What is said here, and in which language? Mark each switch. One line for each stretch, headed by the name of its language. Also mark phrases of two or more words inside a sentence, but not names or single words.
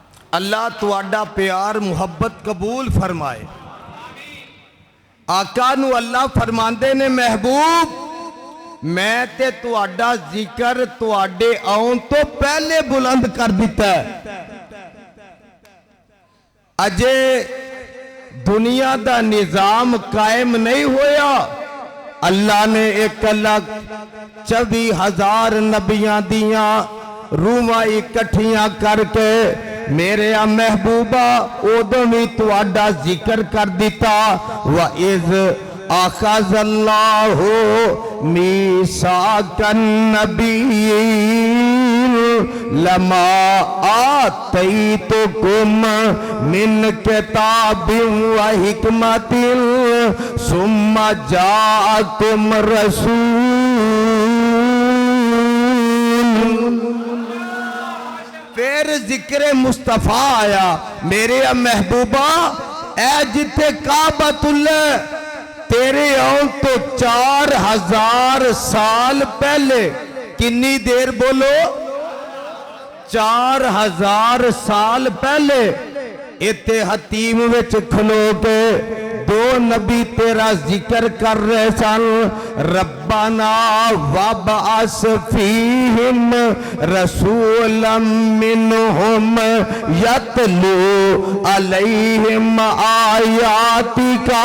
Punjabi: اللہ تواڈا پیار محبت قبول فرمائے آقا نو اللہ فرماندے نے محبوب میں تے تواڈا ذکر تواڈے آن تو پہلے بلند کر دیتا ہے اجے دنیا دا نظام قائم نہیں ہویا اللہ نے 1,24,000 نبیاں دیاں روحاں اکٹھیاں کر کے میرے محبوبہ اودوں بھی تواڈا ذکر کر دیتا
Arabic: وَإِذْ أَخَذَ اللَّهُ مِيثَاقَ النَّبِيِّينَ لَمَا آتَيْتُكُم مِّن كِتَابٍ وَحِكْمَةٍ ثُمَّ جَاءَكُمْ
Punjabi: رَسُولٌ پھر ذکر مصطفیٰ آیا میرے محبوبہ اے جتے کعبۃ اللہ تیرے آن تو 4,000 سال پہلے کنی دیر بولو 4,000 سال پہلے اتے حتیم وچ کھلو کے دو نبی تیرا ذکر کر رہے سن
Arabic: ربنا وابعث فیہم رسولا منہم یتلو علیہم آیاتک